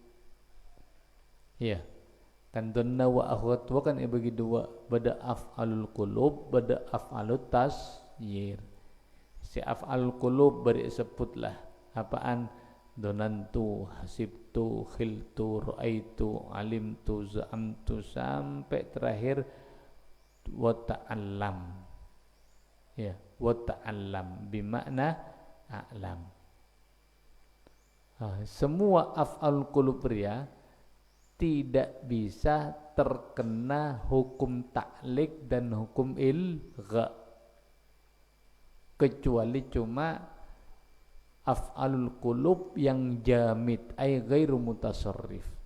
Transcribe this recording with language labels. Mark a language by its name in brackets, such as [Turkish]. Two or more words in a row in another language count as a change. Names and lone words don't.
[Indonesian] Ya. Kan [Arabic] dhanna wa akhwatuha [Indonesian] kan bagi dua, bada [Arabic] af'alul qulub, [Indonesian] bada [Arabic] af'alut tasyir. [Indonesian] Si [Arabic] af'alul qulub [Indonesian] beri sebutlah apaan [Arabic] donantu, hasibtu, khiltu, ra'aitu, alimtu, za'amtu [Indonesian] sampai terakhir [Arabic] wa ta'allam. Ya, wa ta'allam bimakna a'lam. [Indonesian] Semua [Arabic] af'al qulub [Indonesian] ria tidak bisa terkena hukum ta'liq dan hukum ilgha kecuali cuma [Arabic] af'alul qulub [Indonesian] yang [Arabic] jamid ay ghairu mutasarrif.